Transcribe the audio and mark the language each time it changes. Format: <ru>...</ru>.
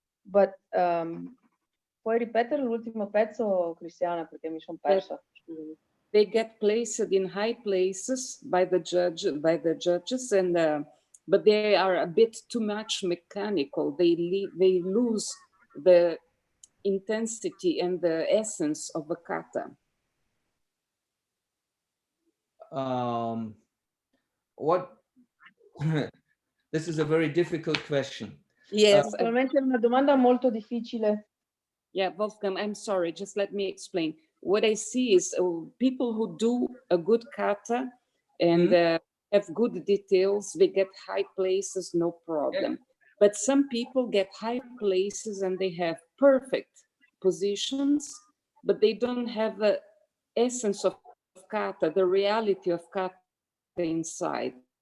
<en>But</en> <it>puoi ripetere l'ultimo pezzo, Cristiana, perché mi sono persa.</it> <en>They get placed in high places by the judges, and but they are a bit too much mechanical. They lose the intensity and the essence of a kata. What? This is a very difficult question. Yes,</en> <it>È una domanda molto difficile.</it> <en>Yeah, Wolfgang, I'm sorry, just let me explain. What I see is people who do a good kata and have good details, they get high places, no problem. Yeah. But some people get high places and they have perfect positions, but they don't have the essence of kata, the reality of kata inside.</en>